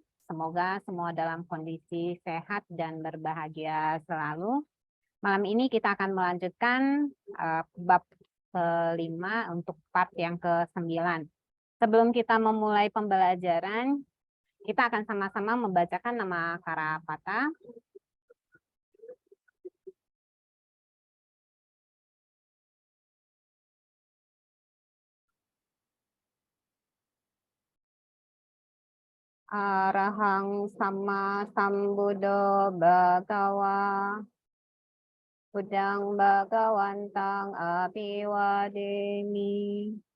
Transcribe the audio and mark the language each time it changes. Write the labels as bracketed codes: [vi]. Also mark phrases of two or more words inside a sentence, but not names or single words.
[id] Semoga semua dalam kondisi sehat dan berbahagia selalu. Malam ini kita akan melanjutkan bab kelima untuk part yang ke-9. Sebelum kita memulai pembelajaran, kita akan sama-sama membacakan nama Karapata. [pi] Arahang Sama Sambuddho Bhagawa Buddhang Bhagawantang Apiwademi